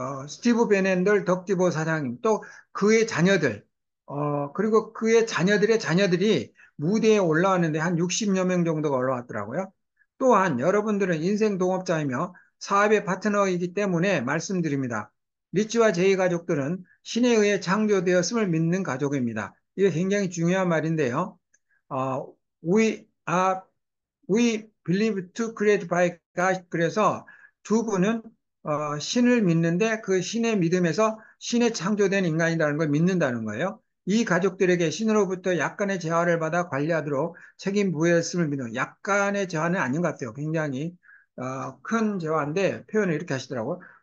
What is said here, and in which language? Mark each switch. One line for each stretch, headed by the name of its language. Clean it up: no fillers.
Korean: 스티브 베넨들 덕지보 사장님, 또 그의 자녀들, 그리고 그의 자녀들의 자녀들이 무대에 올라왔는데 한 60여 명 정도가 올라왔더라고요. 또한 여러분들은 인생 동업자이며 사업의 파트너이기 때문에 말씀드립니다. 리치와 제이 가족들은 신에 의해 창조되었음을 믿는 가족입니다. 이게 굉장히 중요한 말인데요.
English: 어, we are We believe to create by God.
Korean: 그래서 두 분은 신을 믿는데 그 신의 믿음에서 신의 창조된 인간이라는 걸 믿는다는 거예요. 이 가족들에게 신으로부터 약간의 재화를 받아 관리하도록 책임 부여했음을 믿는, 약간의 재화는 아닌 것 같아요. 굉장히 큰 재화인데 표현을 이렇게 하시더라고요.